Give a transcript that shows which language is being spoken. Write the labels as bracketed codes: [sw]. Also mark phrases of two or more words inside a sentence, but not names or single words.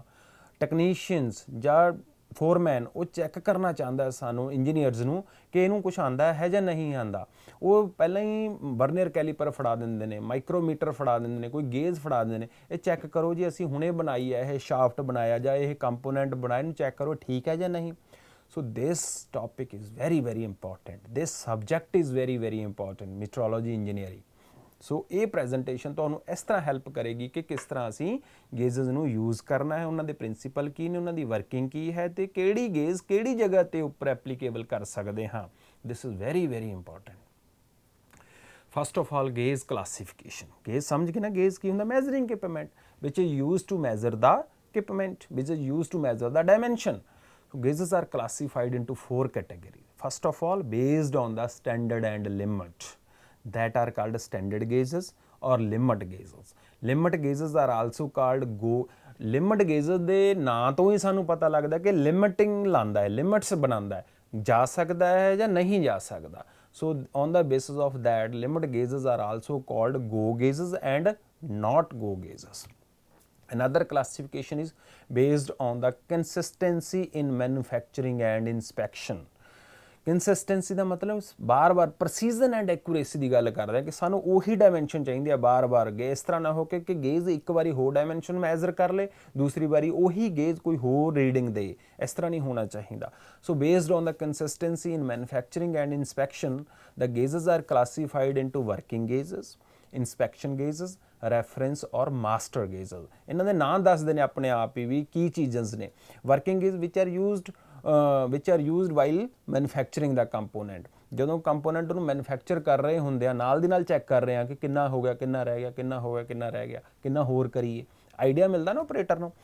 [pa] ਟੈਕਨੀਸ਼ੀਅਨਸ ਜਾਂ ਫੋਰਮੈਨ ਉਹ ਚੈੱਕ ਕਰਨਾ ਚਾਹੁੰਦਾ ਸਾਨੂੰ ਇੰਜੀਨੀਅਰਸ ਨੂੰ ਕਿ ਇਹਨੂੰ ਕੁਛ ਆਉਂਦਾ ਹੈ ਜਾਂ ਨਹੀਂ ਆਉਂਦਾ। ਉਹ ਪਹਿਲਾਂ ਹੀ [en] vernier caliper [pa] ਫੜਾ ਦਿੰਦੇ ਨੇ, ਮਾਈਕਰੋਮੀਟਰ ਫੜਾ ਦਿੰਦੇ ਨੇ, ਕੋਈ ਗੇਜ ਫੜਾ ਦਿੰਦੇ ਨੇ, ਇਹ ਚੈੱਕ ਕਰੋ ਜੀ ਅਸੀਂ ਹੁਣੇ ਬਣਾਈ ਹੈ, ਇਹ ਸ਼ਾਫਟ ਬਣਾਇਆ ਜਾਂ ਇਹ ਕੰਪੋਨੈਂਟ ਬਣਾਇਆ, ਇਹਨੂੰ ਚੈੱਕ ਕਰੋ ਠੀਕ ਹੈ ਜਾਂ ਨਹੀਂ। [en] So this topic is very important. This subject is very important, metrology engineering. [pa] So ਇਹ ਪ੍ਰੈਜੈਂਟੇਸ਼ਨ ਤੁਹਾਨੂੰ ਇਸ ਤਰ੍ਹਾਂ ਹੈਲਪ ਕਰੇਗੀ ਕਿ ਕਿਸ ਤਰ੍ਹਾਂ ਅਸੀਂ ਗੇਜਸ ਨੂੰ ਯੂਜ਼ ਕਰਨਾ ਹੈ, ਉਹਨਾਂ ਦੇ ਪ੍ਰਿੰਸੀਪਲ ਕੀ ਨੇ, ਉਹਨਾਂ ਦੀ ਵਰਕਿੰਗ ਕੀ ਹੈ ਤੇ ਕਿਹੜੀ ਗੇਜ ਕਿਹੜੀ ਜਗ੍ਹਾ ਤੇ ਉੱਪਰ ਐਪਲੀਕੇਬਲ ਕਰ ਸਕਦੇ ਹਾਂ। [en] This is very important. First of all, gauge classification. [pa] Gauge ਸਮਝ ਗਏ ਨਾ, gauge ਕੀ ਹੁੰਦਾ? [en] measuring equipment which is used to measure the equipment, which is used to measure the dimension. So gauges are classified into 4 categories. First of all, based on the standard and limit, that are called standard gauges or limit gauges. Limit gauges are also called limit gauges [pa] ਦੇ ਨਾਂ ਤੋਂ ਹੀ ਸਾਨੂੰ ਪਤਾ ਲੱਗਦਾ ਕਿ ਲਿਮਿਟਿੰਗ ਲਾਉਂਦਾ ਹੈ, ਲਿਮਿਟਸ ਬਣਾਉਂਦਾ ਹੈ, ਜਾ ਸਕਦਾ ਹੈ ਜਾਂ ਨਹੀਂ ਜਾ ਸਕਦਾ। [en] So on the basis of that, limit gauges are also called go gauges and not go gauges. Another classification is based on the consistency in manufacturing and inspection. [pa] Consistency ਦਾ ਮਤਲਬ ਬਾਰ-ਬਾਰ [en] precision and accuracy [pa] ਦੀ ਗੱਲ ਕਰਦਾ ਕਿ ਸਾਨੂੰ ਉਹੀ ਡਾਇਮੈਂਸ਼ਨ ਚਾਹੀਦੀ ਹੈ ਬਾਰ-ਬਾਰ। ਇਸ ਤਰ੍ਹਾਂ ਨਾ ਹੋ ਕੇ ਕਿ ਗੇਜ ਇੱਕ ਵਾਰੀ ਹੋਰ ਡਾਇਮੈਂਸ਼ਨ ਮੈਜ਼ਰ ਕਰ ਲੇ, ਦੂਸਰੀ ਵਾਰੀ ਉਹੀ ਗੇਜ ਕੋਈ ਹੋਰ ਰੀਡਿੰਗ ਦੇ, ਇਸ ਤਰ੍ਹਾਂ ਨਹੀਂ ਹੋਣਾ ਚਾਹੀਦਾ। [en] So based on the consistency in manufacturing and inspection, the gauges are classified into working gauges, inspection gauges, reference ਔਰ master gauges. [pa] ਇਹਨਾਂ ਦੇ ਨਾਂ ਦੱਸਦੇ ਨੇ ਆਪਣੇ ਆਪ ਹੀ ਵੀ ਕੀ ਚੀਜ਼ਾਂ ਨੇ। [en] working gauge which are used while manufacturing the component. [pa] ਜਦੋਂ ਕੰਪੋਨੈਂਟ ਨੂੰ ਮੈਨੂਫੈਕਚਰ ਕਰ ਰਹੇ ਹੁੰਦੇ ਆ ਨਾਲ ਦੀ ਨਾਲ ਚੈੱਕ ਕਰ ਰਹੇ ਆ ਕਿ ਕਿੰਨਾ ਹੋ ਗਿਆ, ਕਿੰਨਾ ਰਹਿ ਗਿਆ, ਕਿੰਨਾ ਹੋ ਗਿਆ, ਕਿੰਨਾ ਰਹਿ ਗਿਆ, ਕਿੰਨਾ ਹੋਰ ਕਰੀਏ, ਆਈਡੀਆ ਮਿਲਦਾ ਨਾ ਆਪਰੇਟਰ ਨੂੰ।